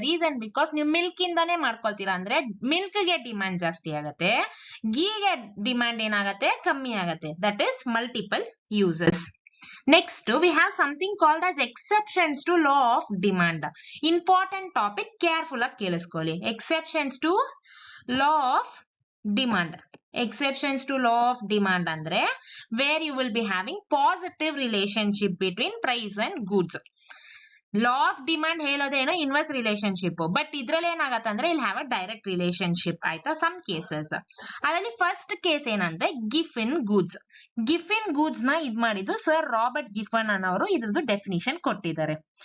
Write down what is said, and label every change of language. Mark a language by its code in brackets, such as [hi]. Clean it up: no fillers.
[en] reason because [kn] ನೀವು milk ಇಂದಾನೇ ಮಾಡ್ಕೊಳ್ತೀರಾ ಅಂದ್ರೆ milk ಗೆ ಡಿಮ್ಯಾಂಡ್ ಜಾಸ್ತಿ ಆಗತ್ತೆ, ಗೀಗೆ ಡಿಮ್ಯಾಂಡ್ ಏನಾಗತ್ತೆ, ಕಮ್ಮಿ ಆಗತ್ತೆ. [en] That is multiple uses. Next we have something called as exceptions to law of demand. Important topic, careful ಆಗಿ [kn] ಕೇಳಿಸ್ಕೊಳ್ಳಿ. [en] Exceptions to law of demand. Exceptions to law of demand [kn] ಅಂದ್ರೆ [en] where you will be having positive relationship between price and goods. Law of demand [kn] ಹೇಳೋದೇನೋ [en] inverse relationship, but [kn] ಇದ್ರಲ್ಲಿ ಏನಾಗತ್ತಂದ್ರೆ ಇಲ್ಲಿ [en] Have a direct relationship. [kn] ಆಯ್ತಾ, [en] Some cases. [kn] ಅದರಲ್ಲಿ [en] first case [kn] ಏನಂದ್ರೆ [en] Giffen goods. [kn] ಗಿಫಿನ್ goods ನ ಇದ್ ಮಾಡಿದ್ದು sir Robert ಗಿಫನ್ ಅನ್ನೋರು ಇದ್ರದ್ದು ಡೆಫಿನಿಷನ್ ಕೊಟ್ಟಿದ್ದಾರೆ.